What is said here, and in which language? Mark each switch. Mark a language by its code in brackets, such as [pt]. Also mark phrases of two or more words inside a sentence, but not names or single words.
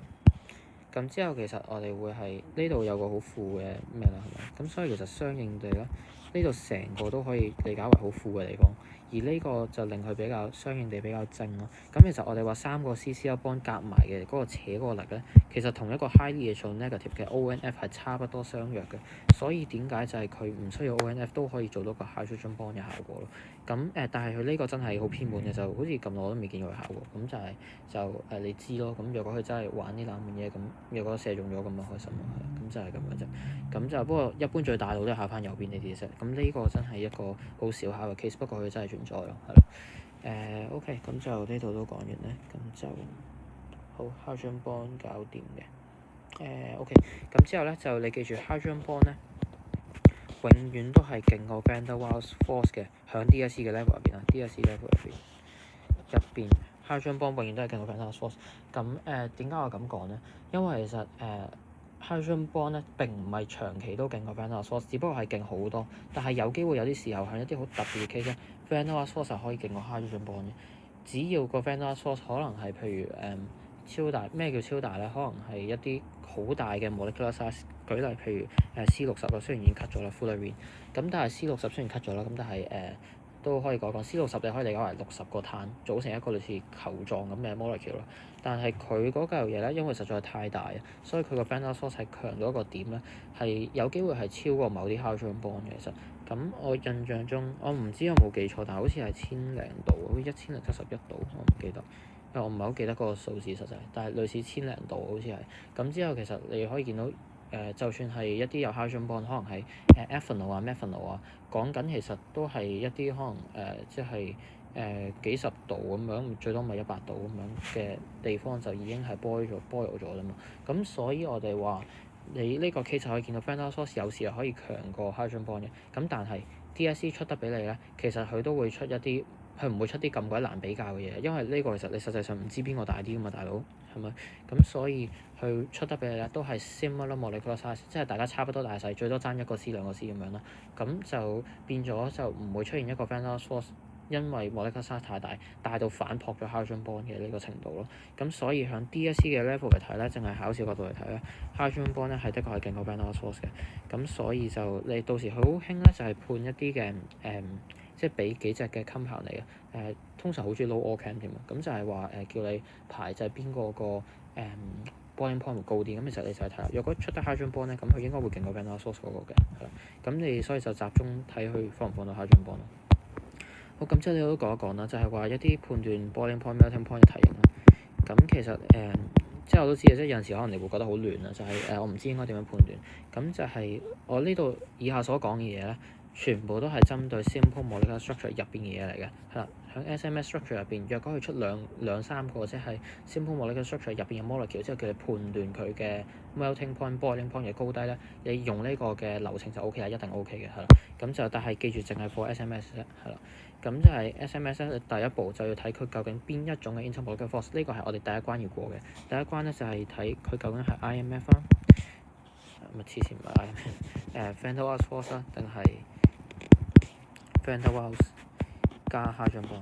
[yue] 咁之後其實我哋會係呢度有個好負嘅咩啦，係咪？咁所以其實相應地咧，呢度成個都可以理解為好負嘅地方。而呢個就令佢比較相應地比較正咯。咁其實我哋話三個 [en] CCl bond [yue] 夾埋嘅嗰個扯嗰個力咧，其實同一個 [en] highly electronegative [yue] 嘅 ONF 係差不多相若嘅。所以點解就係佢唔需要 ONF 都可以做到個 [en] hydrogen bond [yue] 嘅效果咯。咁但係佢呢個真係好偏門嘅，就好似咁耐我都未見過佢效果。咁就你知咯。咁若果佢真係玩啲冷門嘢，咁若果射中咗咁就開心咯。係啦，咁就係咁樣啫。咁就不過一般最大腦都係考翻右邊呢啲啫。咁呢個真係一個好少考嘅 case，不過佢真係存在咯，係啦。OK，咁就呢度都講完咧，咁就好 [en] hydrogen bond [yue] 搞掂嘅。OK，咁之後咧就你記住 [en] hydrogen bond [yue] 咧，永遠都係勁過 [en] van der Waals force [yue] 嘅，響 DSE 嘅 level 入邊啊， [en] DSE level [yue] 入邊 [en] hydrogen bond [yue] 永遠都係勁過 [en] van der Waals force。 [yue] 咁點解我咁講咧？因為其實 [en] hydrogen bond [yue] 咧並唔係長期都勁過 [en] van der Waals force， [yue] 只不過係勁好多。但係有機會有啲時候喺一啲好特別嘅 case 咧 ， [en] van der Waals force [yue] 係可以勁過 [en] hydrogen bond [yue] 嘅。只要個 [en] van der Waals force [yue] 可能係譬如超大，咩叫超大咧？可能係一啲好大嘅 [en] molecular size。 [yue] 舉例譬如C60啦，雖然已經 cut 咗啦 fullerene，咁但係 C60雖然 cut 咗啦，咁但係都可以講C60你可以理解為60個碳組成一個類似球狀咁嘅 molecule 啦。但係佢嗰嚿嘢咧，因為實在太大啊，所以佢個 [en] van der Waals force [yue] 係強到一個點咧，係有機會係超過某啲 [en] hydrogen bond [yue] 嘅。其實咁我印象中，我唔知有冇記錯，但係好似係1000零度，好似1071度，我唔記得。因為我唔係好記得嗰個數字實際，但係類似1000零度好似係。咁之後其實你可以見到就算係一啲有 [en] hydrogen bond， [yue] 可能係ethanol 啊、methanol 啊，講緊其實都係一啲可能即係幾十度咁樣，最多咪100度咁樣嘅地方就已經係 boil 咗啦嘛。咁所以我哋話你呢個 case 可以見到 [en] van der Waals [yue] 有時係可以強過 [en] hydrogen bond [yue] 嘅。咁但係 DSE 出得俾你咧，其實佢都會出一啲。佢唔會出啲咁鬼難比較嘅嘢，因為呢個其實你實際上唔知邊個大啲噶嘛，大佬係咪？咁所以佢出得俾你咧，都係 [en] similar molecular size， [yue] 即係大家差不多大細，最多爭1個 C 2個 C 咁樣啦。咁就變咗就唔會出現一個 [en] van der Waals force， [yue] 因為 [en] molecular size [yue] 太大，大到反撲咗 [en] hydrogen bond [yue] 嘅呢個程度咯。咁所以響 DSE 嘅 level 嚟睇咧，淨係考試角度嚟睇咧 [en] hydrogen bond [yue] 咧係的確係勁過 [en] van der Waals force [yue] 嘅。咁所以就你到時佢好興咧，就係判一啲嘅即係俾幾隻嘅 compound 嚟嘅，通常好中意撈 Ocam 添啊，咁就係話叫你排就係邊個個 [en] boiling point [yue] 會高啲，咁其實你就係睇下，若果出得 [en] hydrogen bond [yue] 咧，咁佢應該會勁過 [en] van der Waals [yue] 嗰個嘅，係啦，咁你所以就集中睇佢放唔放到 [en] hydrogen bond [yue] 咯。好，咁之後你都講一講啦，就係話一啲判斷 [en] boiling point、melting point [yue] 嘅題型啦。咁其實即係我都知嘅，即係有陣時可能你會覺得好亂啊，就係我唔知應該點樣判斷。咁就係我呢度以下所講嘅嘢咧，全部都係針對 [en] simple molecular structure [yue] 入邊嘅嘢嚟嘅，係啦。喺 [en] SMS structure [yue] 入邊，若果佢出兩三個即係 [en] simple molecular structure [yue] 入邊嘅 molecule，之後叫你判斷佢嘅 [en] melting point、boiling point [yue] 嘅高低咧，你用呢個嘅流程就 OK 啦，一定 OK 嘅，係啦。咁就但係記住，淨係 [en] for SMS [yue] 啫，係啦。咁就係 SMS 咧，第一步就要睇佢究竟邊一種嘅 [en] intermolecular force， [yue] 呢個係我哋第一關要過嘅。第一關咧就係睇佢究竟係 IMF 啦，咪黐線唔係 IMF， [en] van der Waals force [yue] 啦，定係 [en] van der Waals [yue] 加 [en] hydrogen bond。